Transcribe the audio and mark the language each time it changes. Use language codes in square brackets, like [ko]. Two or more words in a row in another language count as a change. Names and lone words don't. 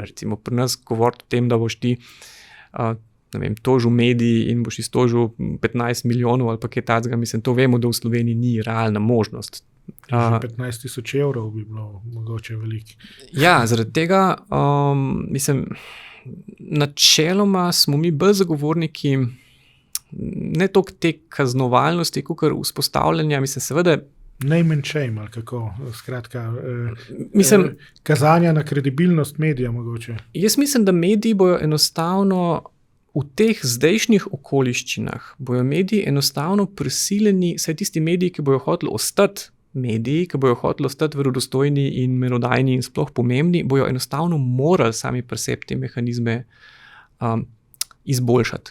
[sl] Recimo pri nas govoriti o tem, da boš ti tožil mediji in boš iztožil 15 milijonov ali pa kaj takega, mislim, to vemo, da v Sloveniji ni realna možnost. 15,000 evrov bi bilo mogoče veliko. Ja, zaradi tega, mislim, načeloma smo mi bolj zagovorniki ne toliko te kaznovalnosti, kakor vzpostavljanja, mislim, seveda. [en] Name and shame, [sl] ali kako, skratka, mislim, kazanja na kredibilnost medija mogoče. Jaz mislim, da mediji bojo enostavno v teh zdajšnjih okoliščinah, bojo mediji enostavno prisiljeni, saj tisti mediji, ki bojo hoteli ostati mediji, ki bojo hoteli ostati verodostojni in merodajni in sploh pomembni, bojo enostavno morali sami pri sebi te mehanizme izboljšati.